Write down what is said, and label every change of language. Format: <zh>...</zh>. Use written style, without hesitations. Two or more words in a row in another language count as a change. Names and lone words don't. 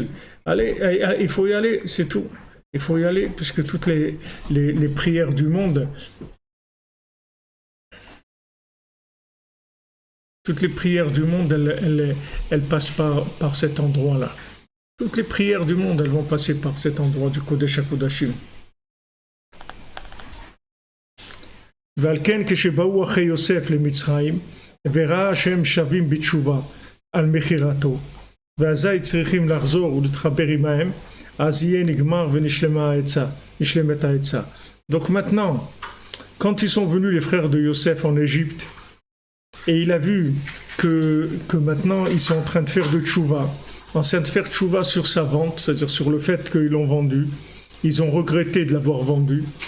<fr>Allez, il faut y aller, c'est tout. Il faut y aller, puisque toutes les prières du monde, elles passent par cet endroit-là. Toutes les prières du monde, elles vont passer par cet endroit du</fr> <he>קודש הקודשים. ועל כן כשבאו אחרי יוסף למצרים וראה שהם שווים בתשובה על מכירתו ואזי צריכים לחזור ולהתחבר עמהם, אז יהיה נגמר ונשלמת העצה.</he> <fr>Donc maintenant, quand ils sont venus les frères de Yosef en Égypte et il a vu que maintenant ils sont en train de faire de tchouva, en train de faire tchouva sur sa vente, c'est-à-dire sur le fait qu'ils l'ont vendu, ils ont regretté de l'avoir vendu.</fr>